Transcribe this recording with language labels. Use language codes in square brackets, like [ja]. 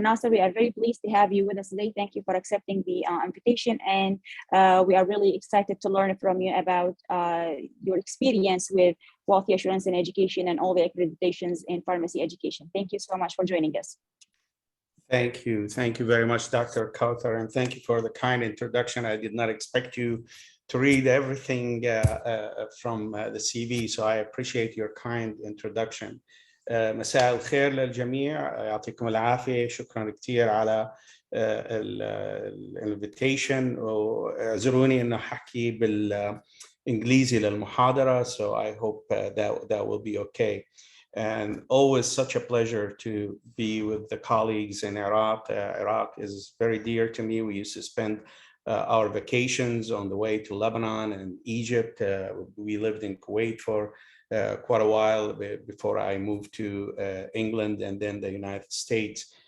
[en] Nassar, we are very pleased to have you with us today. Thank you for accepting the invitation, and we are really excited to learn from you about your experience with quality assurance in education and all the accreditations in pharmacy education. Thank you so much for joining us. Thank you. Thank you very much, Dr. Kauthar, and thank you for the kind introduction. I did not expect you to read everything from the CV, so I appreciate your kind introduction. [ar] مساء الخير للجميع، يعطيكم العافية، شكرا كثير على الانفيتيشن، واعذروني انه حكي بالانجليزي للمحاضرة, [en] so I hope that will be okay. And always such a pleasure to be with the colleagues in Iraq. Iraq is very dear to me. We used to spend our vacations on the way to Lebanon and Egypt. We lived in Kuwait for quite a while before I moved to England and then the United States.